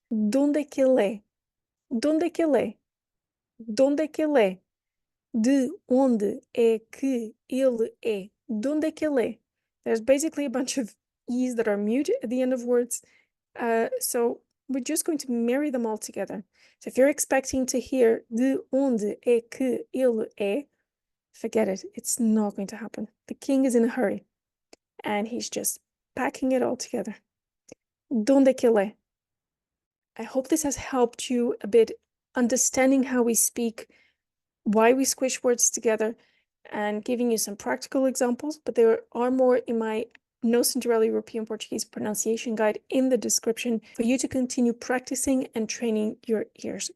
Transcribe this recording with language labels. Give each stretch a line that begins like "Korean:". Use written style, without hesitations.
Portuguese: Donde que ele é? Donde que ele é? Donde que ele é? De onde é que ele é? Donde que ele é?
English: There's basically a bunch of E's that are mute at the end of words. So we're just going to marry them all together. So if you're expecting to hear
Portuguese: de onde é que ele é,
English: forget it. It's not going to happen. The king is in a hurry and he's just packing it all together.
Portuguese: Donde que ele é?
English: I hope this has helped you a bit understanding how we speak, why we squish words together, and giving you some practical examples, but there are more in my No Cinderella European Portuguese pronunciation guide in the description for you to continue practicing and training your ears.